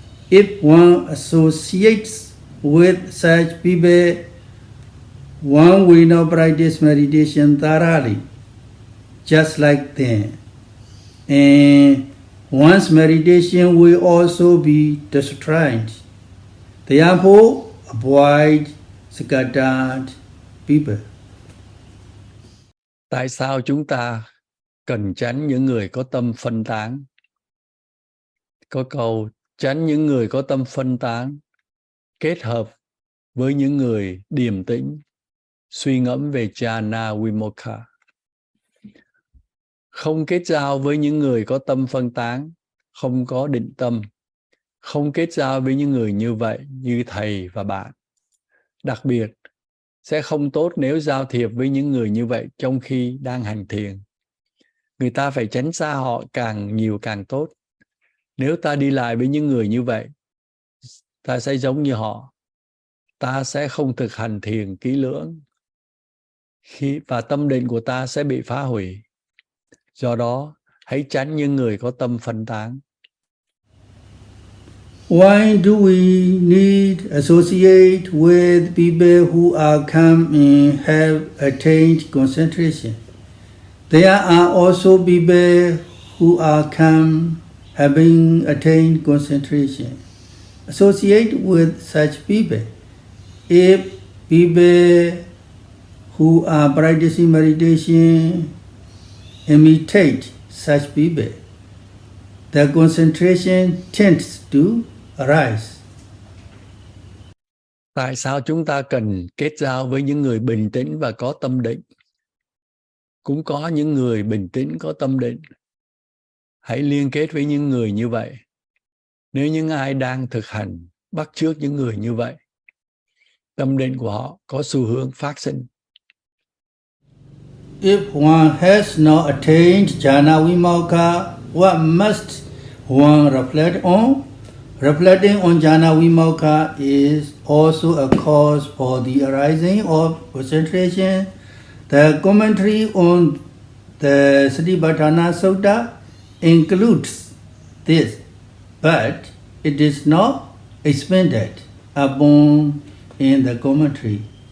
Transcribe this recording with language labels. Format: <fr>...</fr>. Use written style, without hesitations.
<en>If one associates with such people, one will not practice meditation thoroughly, just like them. And one's meditation will also be destroyed. Therefore, avoid scattered people.</en> <vi>Tại sao chúng ta cần tránh những người có tâm phân tán? Có câu tránh những người có tâm phân tán, kết hợp với những người điềm tĩnh, suy ngẫm về jhana vimukha. Không kết giao với những người có tâm phân tán, không có định tâm. Không kết giao với những người như vậy, như thầy và bạn. Đặc biệt, sẽ không tốt nếu giao thiệp với những người như vậy trong khi đang hành thiền. Người ta phải tránh xa họ càng nhiều càng tốt. Nếu ta đi lại với những người như vậy, ta sẽ giống như họ. Ta sẽ không thực hành thiền kỹ lưỡng. Và tâm định của ta sẽ bị phá hủy. Do đó, hãy tránh những người có tâm phân tán.</vi> <en>Why do we need associate with people who are calm and have attained concentration? There are also people who are calm, having attained concentration. Associate with such people. If people who are practicing meditation imitate such people, the concentration tends to arise.</en> <vi>Tại sao chúng ta cần kết giao với những người bình tĩnh và có tâm định? Cũng có những người bình tĩnh có tâm định. Hãy liên kết với những người như vậy. Nếu những ai đang thực hành bắt chước những người như vậy, tâm định của họ có xu hướng phát sinh.</vi> <en>If one has not attained jhana vimokkha, what must one reflect on? Reflecting on jhana vimokkha is also a cause for the arising of concentration. The commentary on the Satipatthana Sutta includes this, but it is not expanded upon in the commentary.</en>